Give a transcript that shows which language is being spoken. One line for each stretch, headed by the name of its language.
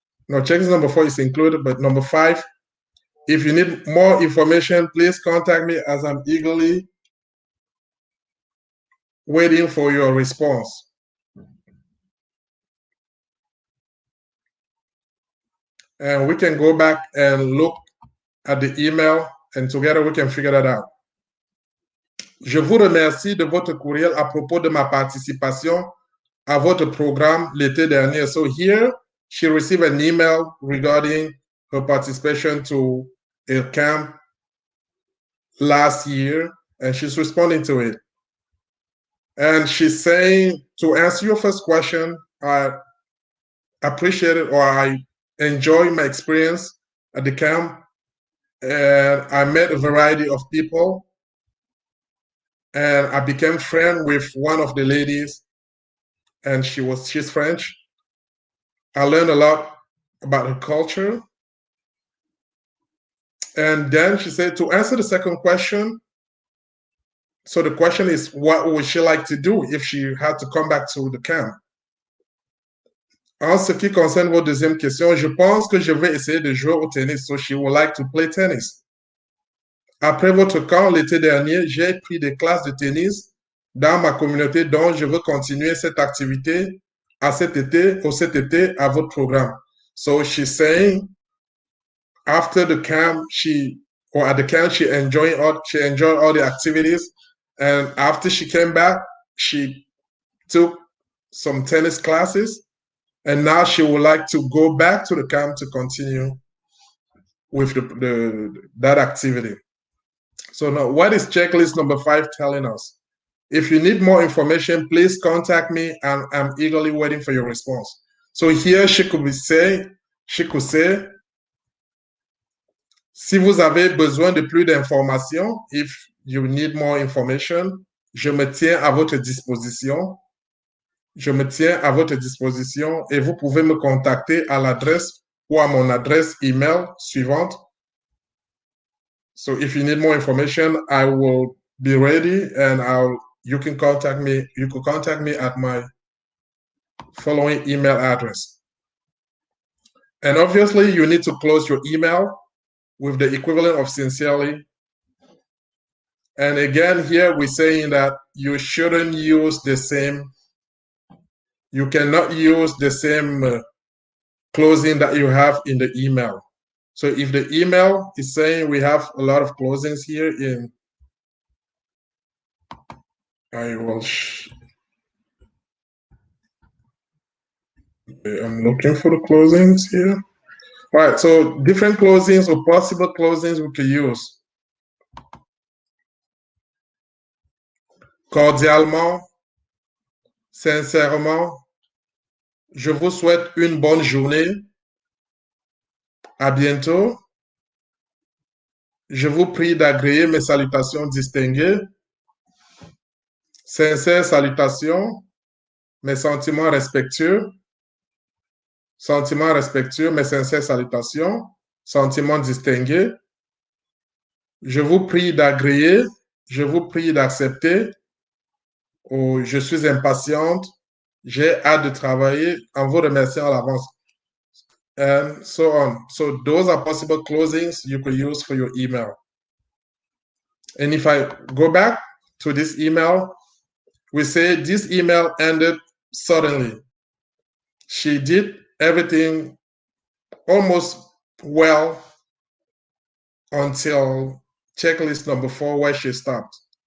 English: No, checklist number 4 is included, but number 5, if you need more information, please contact me as I'm eagerly waiting for your response. And we can go back and look at the email, and together we can figure that out.
French: Je vous remercie de votre courriel à propos de ma participation à votre programme l'été dernier.
English: So here, she received an email regarding her participation to a camp last year, and she's responding to it. And she's saying, to answer your first question, I appreciate it, or I enjoy my experience at the camp, and I met a variety of people, and I became friends with one of the ladies, and she's French. I learned a lot about her culture. And then she said, to answer the second question, so the question is, what would she like to do if she had to come back to the camp?
French: En ce qui concerne votre deuxième question, je pense que je vais essayer de jouer au tennis.
English: So she would like to play tennis.
French: Après votre camp l'été dernier, j'ai pris des classes de tennis dans ma communauté, dont je veux continuer cette activité à cet été à votre programme.
English: So she's saying, after the camp, she enjoyed all the activities, and after she came back, she took some tennis classes, and now she would like to go back to the camp to continue with that activity. So now, what is checklist number 5 telling us? If you need more information, please contact me, and I'm eagerly waiting for your response. So here she could say,
French: si vous avez besoin de plus d'informations,
English: if you need more information,
French: je me tiens à votre disposition. Je me tiens à votre disposition et vous pouvez me contacter à l'adresse ou à mon adresse email suivante.
English: So if you need more information, I will be ready, and you can contact me. You could contact me at my following email address. And obviously, you need to close your email with the equivalent of sincerely. And again, here we're saying that you shouldn't use the same, you cannot use the same closing that you have in the email. So if the email is saying we have a lot of closings here I'm looking for the closings here. All right, so different closings or possible closings we could use.
French: Cordialement, sincèrement, je vous souhaite une bonne journée. À bientôt. Je vous prie d'agréer mes salutations distinguées. Sincères salutations, mes sentiments respectueux. Sentiments respectueux, mes sincères salutations. Sentiments distingués. Je vous prie d'agréer. Je vous prie d'accepter. Ou je suis impatiente. J'ai hâte de travailler en vous remerciant à l'avance.
English: And so on. So those are possible closings you could use for your email. And if I go back to this email, we say this email ended suddenly. She did everything almost well until checklist number 4, where she stopped.